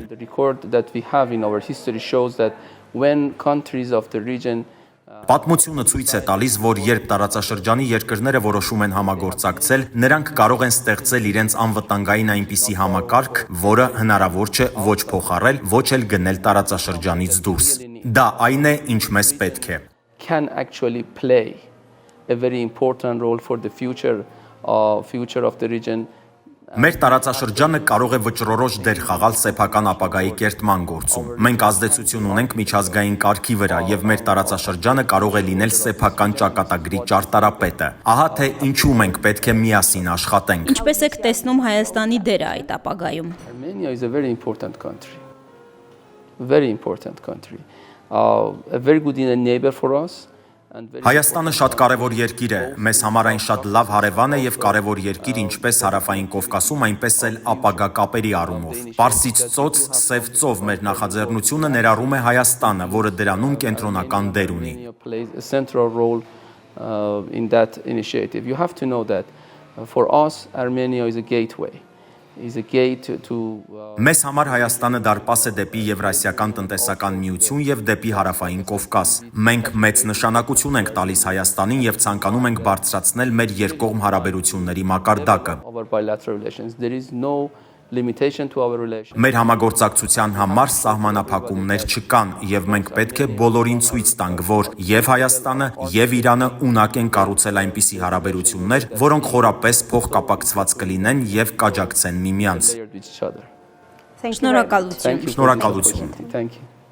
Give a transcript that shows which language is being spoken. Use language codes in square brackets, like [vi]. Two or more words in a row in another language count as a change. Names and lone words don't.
[en] The record that we have in our history shows that when countries of the region [hy] Պատմությունը ցույց է տալիս, որ երբ տարածաշրջանի երկրները որոշում են համագործակցել, նրանք կարող են ստեղծել իրենց անվտանգային այնպիսի համակարգ, որը հնարավոր չէ ոչ փոխառել, ոչ էլ գնել տարածաշրջանից դուրս։ Դա այն է, ինչ մեզ պետք է։ [en] can actually play a very important role for the future of the region. [hy] Մեր տարածաշրջանը կարող է վճռորոշ դեր խաղալ սեփական ապագայի կերտման գործում։ Մենք ազդեցություն ունենք միջազգային կարգի վրա եւ մեր տարածաշրջանը կարող է լինել սեփական ճակատագրի ճարտարապետը։ Ահա թե ինչու մենք պետք է միասին աշխատենք։ Ինչպես եք տեսնում Հայաստանի դերը այդ ապագայում։ [en] Armenia is a very important country. Very important country. A very good neighbor for us. [hy] Հայաստանը շատ կարևոր երկիր է, մեզ համար այն շատ լավ հարևան է եւ կարևոր երկիր ինչպես Հարավային Կովկասում, այնպես էլ ապագա կապերի առումով։ Պարսից ծոց, Սև ծով մեր նախաձեռնությունը ներառում է Հայաստանը, որը դրանում կենտրոնական դեր ունի։ [en] A central role in that initiative. You have to know that for us Armenia is a gateway. Is a gate to [hy] Մեզ համար Հայաստանը դարպաս է դեպի Եվրասիական տնտեսական միություն եւ դեպի Հարավային Կովկաս։ Մենք մեծ նշանակություն ենք տալիս Հայաստանին եւ ցանկանում ենք բարձրացնել մեր երկկողմ հարաբերությունների մակարդակը։ [en] our bilateral relations. There is no limitation to our relations. [hy] Մեր համագործակցության համար սահմանափակումներ չկան եւ մենք պետք է բոլորին ցույց տանք, որ եւ Հայաստանը եւ Իրանը ունակ են կառուցել այնպիսի հարաբերություններ, որոնք խորապես փոխկապակցված կլինեն եւ կաջակցեն միմյանց։ [en] With each other. [hy] Շնորհակալություն։ Շնորհակալություն։ [en] Thank you.